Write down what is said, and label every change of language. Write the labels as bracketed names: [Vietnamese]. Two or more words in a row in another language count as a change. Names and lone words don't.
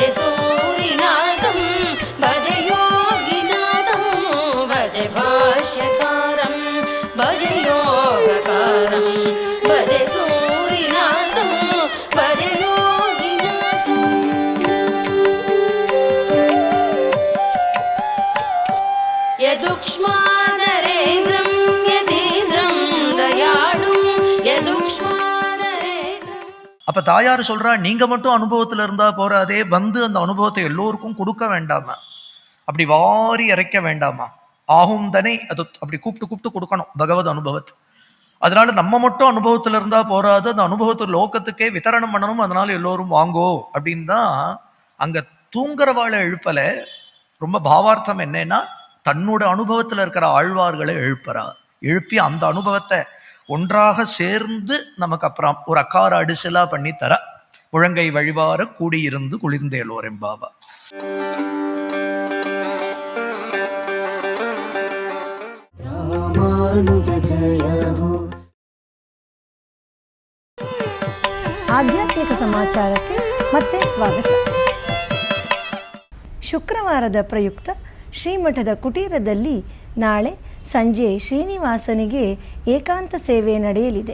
[Sanskrit] ಸೂರಿನಾಥಂ ಭಜ ಯೋಗಿನಾಥಂ ಭಜ ಭಾಷ್ಯಕಾರಂ ಭಜ ಯೋಗಕಾರಂ ಭಜ ಸೂರಿನಾಥಂ ಭಜ ಯೋಗಿನಾಥಂ. ಯದುಕ್ಷ್ಮಾ ನರೇಂದ್ರಂ ಯತೀಂದ್ರಂ ದಯಾಳುಂ ಯದುಕ್ಷ್ಮಾ. [Tamil] அப்போ தாயார் சொல்கிறா, நீங்கள் மட்டும் அனுபவத்தில் இருந்தால் போகாதே, வந்து அந்த அனுபவத்தை எல்லோருக்கும் கொடுக்க வேண்டாமா, அப்படி வாரி இறைக்க வேண்டாமா, ஆகும் தானே அது அப்படி கூப்பிட்டு கொடுக்கணும் பகவத் அனுபவத்தை. அதனால நம்ம மட்டும் அனுபவத்தில் இருந்தால் போகாது, அந்த அனுபவத்தை லோகத்துக்கே வித்தரணம் பண்ணணும், அதனால எல்லோரும் வாங்கோ அப்படின்னு தான். அங்கே தூங்குறவாளை எழுப்பலை, ரொம்ப பாவார்த்தம் என்னன்னா தன்னோட அனுபவத்தில் இருக்கிற ஆழ்வார்களை எழுப்பி அந்த அனுபவத்தை ஒன்றாக சேர்ந்து நமக்கு அப்புறம் ஒரு அக்கார அடிசலா பண்ணி தர. முழங்கை வழிவார கூடியிருந்து குளிர்ந்தேலோர் எம்பாவா. [Kannada] ಆಧ್ಯಾತ್ಮಿಕ ಸಮಾಚಾರಕ್ಕೆ ಮತ್ತೆ ಸ್ವಾಗತ. ಶುಕ್ರವಾರದ ಪ್ರಯುಕ್ತ ಶ್ರೀಮಠದ ಕುಟೀರದಲ್ಲಿ ನಾಳೆ ಸಂಜೆ ಶ್ರೀನಿವಾಸನಿಗೆ ಏಕಾಂತ ಸೇವೆ ನಡೆಯಲಿದೆ.